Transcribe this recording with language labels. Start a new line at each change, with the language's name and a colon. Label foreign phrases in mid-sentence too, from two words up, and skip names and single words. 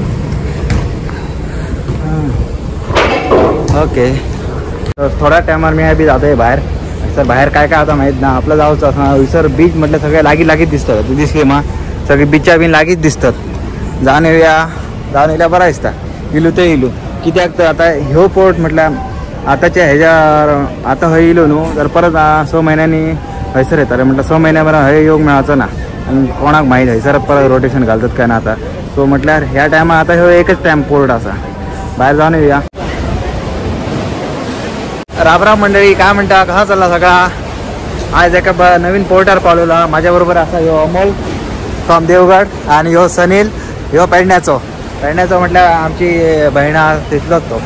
Marathi: ओके, थोड्या टायमार मी बी जातोय बाहेर. सर बाहेर काय काय आता माहीत ना, आपलं जाऊचं असं. सर बीच म्हटलं सगळे लागीत दिसतात. तू दिसली मग सगळी बीचच्या बीन लागीत दिसतात. जाऊन येऊया बरा दिसता.
Konkani: इलू ते इलू कित्याक तर आता ह्यो पोर्ट म्हटलं आताच्या ह्याच्या आता हय इलो न्हू तर परत 6 महिन्यांनी हयसर येतात.
Marathi: म्हटलं 6 महिन्याभर हय योग मिळायचं ना, आणि कोणाक माहीत हयसर परत रोटेशन घालतात काय ना आता.
Konkani: सो म्हटल्यार ह्या टायमा आता ह्यो एकच टायम पोर्ट असा.
Marathi: बाहेर जाऊन येऊया. रामराम मंडळी, काय म्हणता, कसा चालला सगळा. आज एका नवीन पोर्टर पावलेला. माझ्याबरोबर असा ह्यो अमोल फ्रॉम देवगड आणि ह्यो सनील, ह्यो पेडण्याचो म्हटलं आमची बहिणा तिथलोच तो.